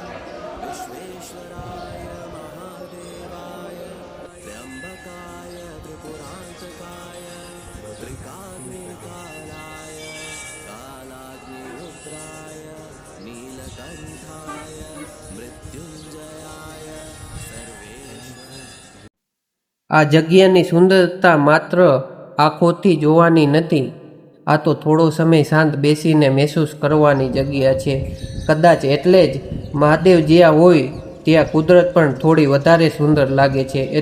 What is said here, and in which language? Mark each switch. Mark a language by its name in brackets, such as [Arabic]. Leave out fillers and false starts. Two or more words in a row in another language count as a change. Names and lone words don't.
[Sanskrit] विश्वेश्वराय महादेवाय, त्र्यंबकाय त्रिपुरांतकाय, त्रिकाग्निकालाय, कालाग्निरुद्राय, नीलकंठाय, मृत्युंजयाय, सर्वेश्वर. [Gujarati] આ જગ્યાની સુંદરતા માત્ર આંખોથી જોવાની નથી, આ તો થોડો સમય શાંત બેસીને મહેસૂસ કરવાની જગ્યા છે. કદાચ એટલે જ મહાદેવ જ્યાં હોય ત્યાં કુદરત પણ થોડી વધારે સુંદર લાગે છે.